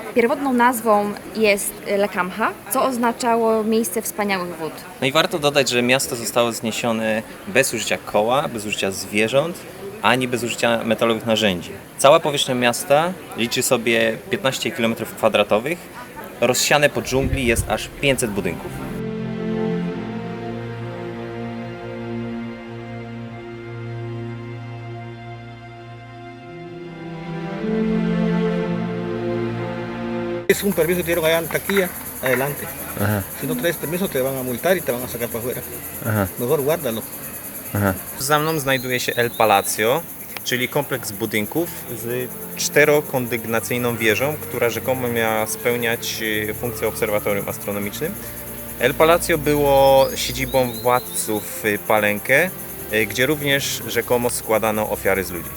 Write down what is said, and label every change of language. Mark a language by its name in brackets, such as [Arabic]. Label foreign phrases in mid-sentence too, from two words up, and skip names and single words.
[Polish] Pierwotną nazwą jest Lekamha, co oznaczało miejsce wspaniałych wód. No i warto dodać, że miasto zostało zniesione bez użycia koła, bez użycia zwierząt, ani bez użycia metalowych narzędzi. Cała powierzchnia miasta liczy sobie 15 km². Rozsiane po dżungli jest aż 500 budynków. [Spanish] Es un permiso que dieron allá en taquilla, adelante. Aha, Si no traes permiso te van a multar y te van a sacar para afuera. aha, Mejor guárdalo. aha. [Polish] Za mną znajduje się El Palacio, czyli kompleks budynków z 4-kondygnacyjną wieżą, która rzekomo miała spełniać funkcję obserwatorium astronomicznym. El Palacio było siedzibą władców Palenkę, gdzie również rzekomo składano ofiary z ludzi.